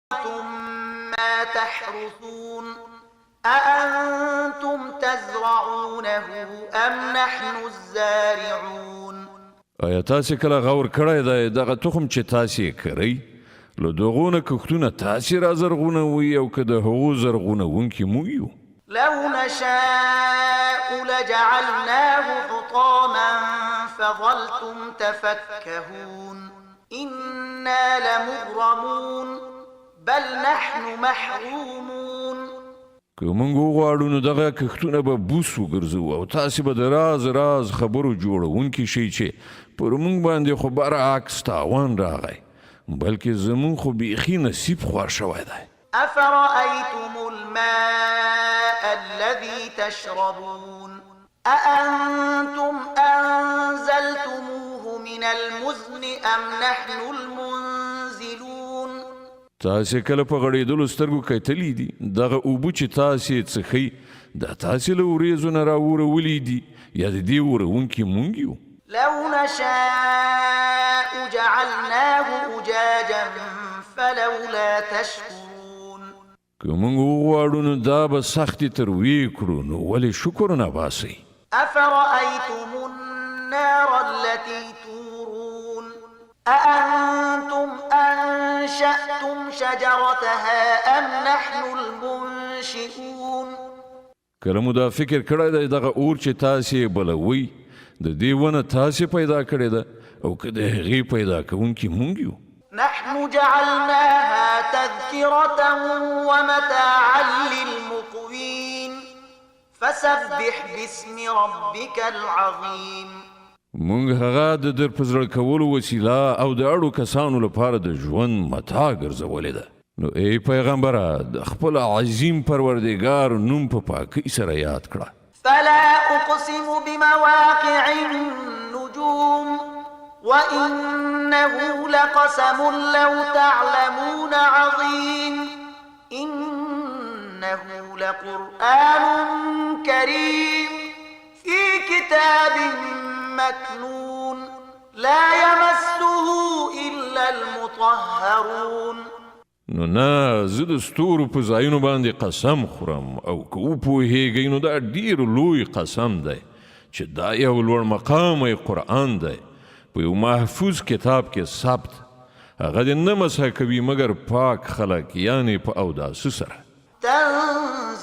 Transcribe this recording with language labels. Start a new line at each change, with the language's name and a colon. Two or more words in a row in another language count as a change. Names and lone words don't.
Arabic: ما تحرثون أأنتم تزرعونه أم نحن الزارعون
Pashto: آیا تاسې کله غور کړی دی دغه تخم چې تاسې یې کرئ له دغو نه کښتونه تاسې رازرغونوئ او که د هغو زرغونونکي موږ یو
Arabic: لو نشاء لجعلناه حطاما فظلتم تفكهون إنا لمغرمون بل نحن محرومون
Pashto: که موږ وغواړو نو دغه کښتونه به بوس وګرځو او تاسې به د راز خبرو جوړونکي شئ چې پر موږ باندې خو برعکس تاوان راغی بلکې زموږ خو بیخي نصیب خوار شوی دی
Arabic: أفرأيتم الماء الذي تشربون أأنتم أنزلتموه من المزن أم نحن المنزلون
Pashto: تاسې کله په غړېدلو سترګو کتلي دي دغه اوبه چې تاسې څښئ دا تاسې له وریځو نه راورولی دي یا د دې وروونکي موږ یو
Arabic: لو نشاء جعلناه أجاجا فلولا تشكرون
Pashto: که موږ وغواړو نو دا به سختې ترویې کړو نو ولې شکر نه باسئ
Arabic: أفرأيتم النار التي تورون أأنتم أنشأتم شجرتها أم نحن المنشئون
Pashto: کله مو دا فکر کړی دی دغه اور چې تاسې بلوئ د دې ونه تاسې پیدا کړې ده او که د هغې پیدا کوونکي موږ یو
Arabic: نحن جعلناها تذكرة ومتاعا للمقوين فسبح باسم ربك العظيم
Pashto: موږ هغه د در په زړه کولو وسیله او د اړو کسانو لپاره د ژوند متاع ګرځولې ده نو ای پیغمبره د خپل عظیم پروردګار نوم په پاکۍ سره یاد کړه
Arabic: فلا أقسم بمواقع النجوم وإنه لقسم لو تعلمون عظيم إنه لقرآن كريم في كتاب مكنون لا يمسه إلا المطهرون
Pashto: نو نه زه د ستورو په ځایونو باندې قسم خورم او که وپوهیږئ نو دا ډیر لوی قسم دی چې دا یو لوړ مقامی قرآن دی په یو محفوظ کتاب کې ثبت هغه د نه مسح کوي مګر پاک خلک یعنې په اوداسه سره